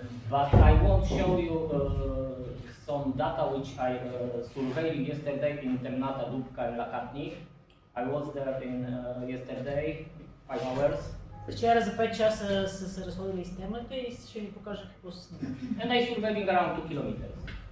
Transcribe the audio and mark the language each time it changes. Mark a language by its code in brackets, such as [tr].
[en] But I won't show you some data which I surveyed yesterday in Temnata, Dubka and Lakatni. I was there in yesterday, 5 hours. [bg] Вчера за 5 часа са се разходили с темата и ще ни покажа какво се снима. [en] And I surveying around 2 kilometers.